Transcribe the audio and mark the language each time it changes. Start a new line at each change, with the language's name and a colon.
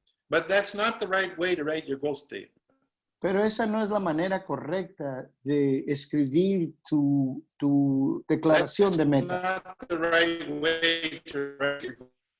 English: But that's not the right way to write your goal statement.
Spanish: Pero esa no es la manera correcta de escribir tu declaración de meta.
English: That's not the right way to write your goal.